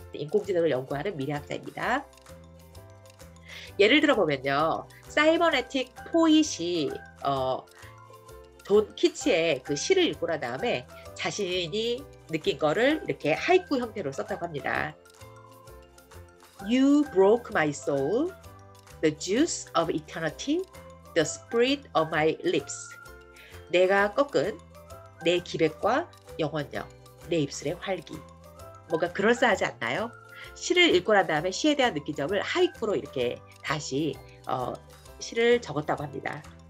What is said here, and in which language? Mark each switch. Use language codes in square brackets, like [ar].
[ko] 인공지능을 연구하는 미래학자입니다. 예를 들어 보면요. 사이버네틱 포잇이 존 키츠의 그 시를 읽고 난 다음에 자신이 느낀 거를 이렇게 하이쿠 형태로 썼다고 합니다. [en] You broke my soul, the juice of eternity, the spirit of my lips. [ko] 내가 꺾은 내 기백과 영원력, 내 입술의 활기. 뭔가 그럴싸하지 않나요? 시를 읽고 난 다음에 시에 대한 느낀 점을 하이쿠로 이렇게 다시 시를 적었다고 합니다.